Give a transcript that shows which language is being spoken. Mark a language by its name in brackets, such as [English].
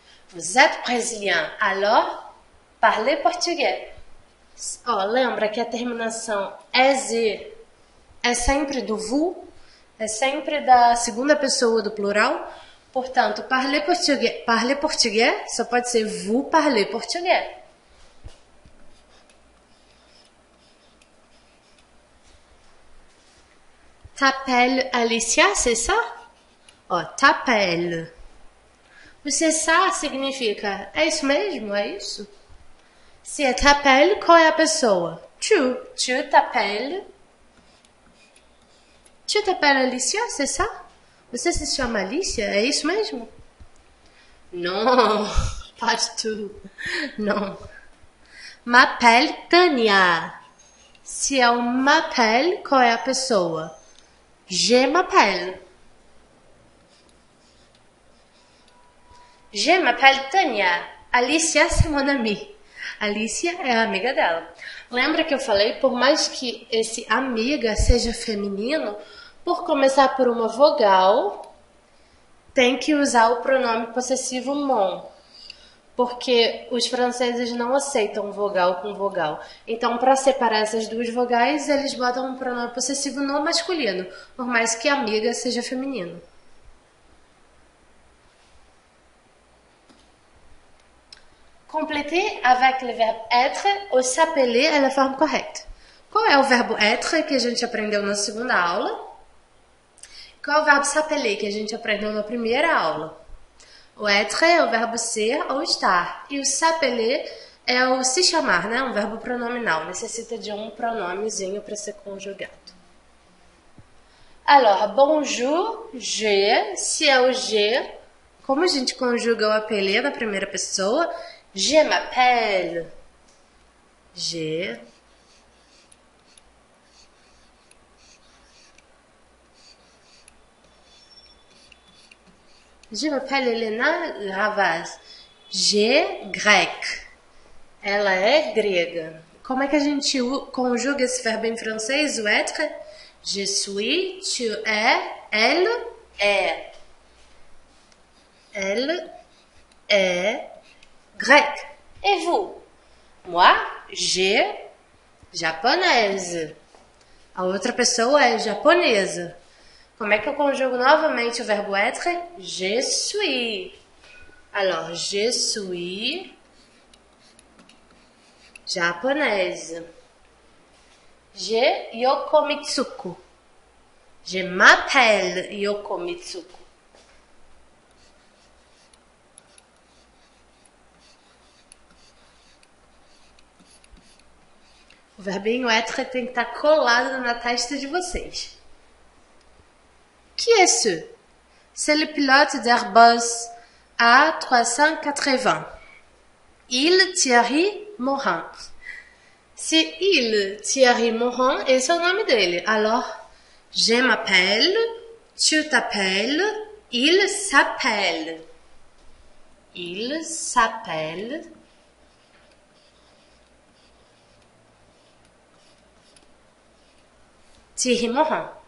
[French] Vous êtes brésilien, alors parlez português. [Portuguese] Oh, lembra que a terminação EZ é sempre do vous, é sempre da segunda pessoa do plural. Portanto, parler português só pode ser [French] vous parlez português. T'appelles Alicia, c'est ça? Ó, t'appelles. [Portuguese] O [French] c'est ça [Portuguese] significa, é isso mesmo, é isso? Se é t'appelles, qual é a pessoa? [French] Tu t'appelles. Tu t'appelles Alicia, c'est ça? [Portuguese] Você se chama Alicia, é isso mesmo? Não, [French] pas du tout. [Portuguese] Não. [French] M'appelle Tania. [Portuguese] Se é o m'appelle, qual é a pessoa? [French] Je m'appelle. Je m'appelle Tania. Alicia, c'est mon amie. [Portuguese] Alicia é a amiga dela. Lembra que eu falei, por mais que esse amiga seja feminino, por começar por uma vogal, tem que usar o pronome possessivo mon. Porque os franceses não aceitam vogal com vogal. Então, para separar essas duas vogais, eles botam um pronome possessivo no masculino, por mais que amiga seja feminino. [French] Compléter avec le verbe être ou s'appeler [Portuguese] é a forma correta. Qual é o verbo être que a gente aprendeu na segunda aula? Qual é o verbo s'appeler que a gente aprendeu na primeira aula? O être é o verbo ser ou estar. E o s'appeler é o se chamar, né? Um verbo pronominal. Necessita de um pronomezinho para ser conjugado. [French] Alors, bonjour, je. [Portuguese] Se é o je, como a gente conjuga o appeler na primeira pessoa? [French] Je m'appelle. Je. Je m'appelle Helena Ravaz. Je, grec. [Portuguese] Ela é grega. Como é que a gente conjuga esse verbo em francês, o être? [French] Je suis, tu es, elle est. Elle est grec. Et vous? Moi, je, japonaise. [Portuguese] A outra pessoa é japonesa. Como é que eu conjugo novamente o verbo être? [French] Je suis. Alors, je suis japonaise. Je Yoko Mitsuko. Je m'appelle Yoko Mitsuko. [Portuguese] O verbinho être tem que estar colado na testa de vocês. [French] Qui est ce? C'est le pilote d'Airbus A380. Il Thierry Morin. C'est il [Portuguese] Thierry Morin, esse é o nome dele. [French] Alors, je m'appelle, tu t'appelles, il s'appelle. Il s'appelle Thierry Morin.